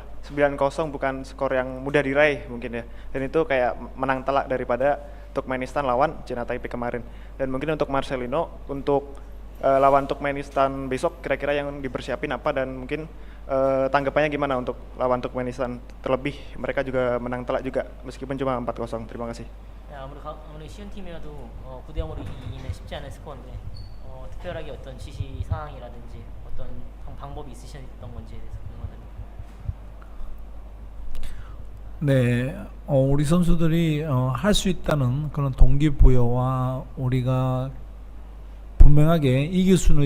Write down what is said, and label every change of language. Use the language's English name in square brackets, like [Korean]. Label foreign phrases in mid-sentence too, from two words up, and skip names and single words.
[Indonesian] 9-0 bukan skor yang mudah diraih mungkin ya. Dan itu kayak menang telak daripada Turkmenistan lawan Cina Taipei kemarin. Dan mungkin untuk Marcelino untuk lawan Turkmenistan besok kira-kira yang dipersiapin apa dan mungkin tanggapannya gimana untuk lawan Turkmenistan, terlebih mereka juga menang telak juga meskipun cuma 4-0. Terima kasih. [Korean] 네, 아무리 쉬운 팀이라도 9대 0으로 이기기는 쉽지 않은 스코어인데 특별하게 어떤 지시 사항이라든지 어떤 방법이 있으셨던 건지에 대해서 궁금합니다. 네, 우리 선수들이 할 수 있다는 그런 동기부여와 우리가 분명하게 이길 수는